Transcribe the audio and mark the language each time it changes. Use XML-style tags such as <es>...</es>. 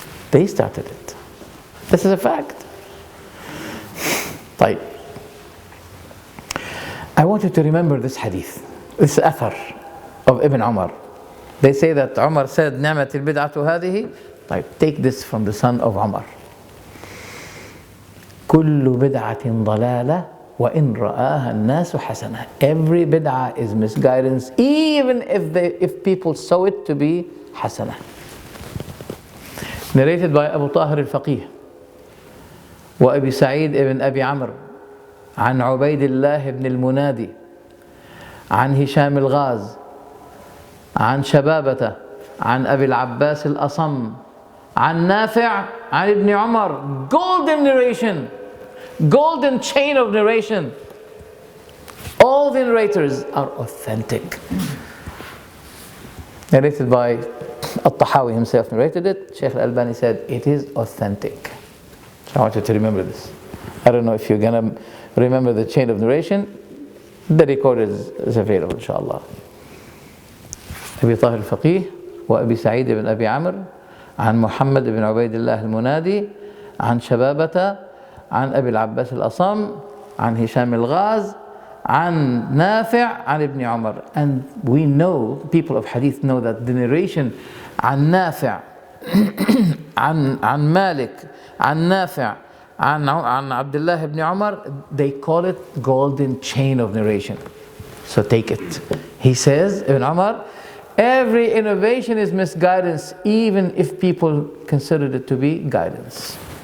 <en>They started it. This is a fact. طيب. I want you to remember this hadith, this athar of Ibn Umar. They say that Umar said,</en> <ar>نعمة البدعة هذه.</ar> <en>طيب, take this from the son of Umar.</en> <ar>كل بدعة ضلالة وإن رآها الناس حسنة.</ar> <en>Every bid'ah is misguidance, even if people saw it to be حسنة. Narrated by</en> <ar>Abu Tahir al-Faqih وأبي سعيد ibn Abi Amr عن عبيد الله بن المنادي عن هشام الغاز عن شبابة عن أبي العباس الأصم عن نافع عن ابن عمر.</ar> <en>Golden narration, golden chain of narration. All the narrators are authentic. Narrated by الطحاوية himself narrated it. Sheikh al-Albani said it is authentic. So I want you to remember this. I don't know if you're gonna remember the chain of narration. The record is available, inshallah.</en> <ar>أبي طاهر الفقيه وأبي سعيد بن أبي عمرو عن محمد بن عبيد الله المنادي عن شبابة عن أبي العباس الأصم عن هشام الغاز عن نافع عن ابن عمر.</ar> <en>And we know, people of hadith know that the narration</en> <ar>عن نافع عن مالك عن نافع عن عبد الله بن عمر,</ar> <en>they call it golden chain of narration. So take it. He says, Ibn Umar, every innovation is misguidance, even if people consider it to be guidance.</en>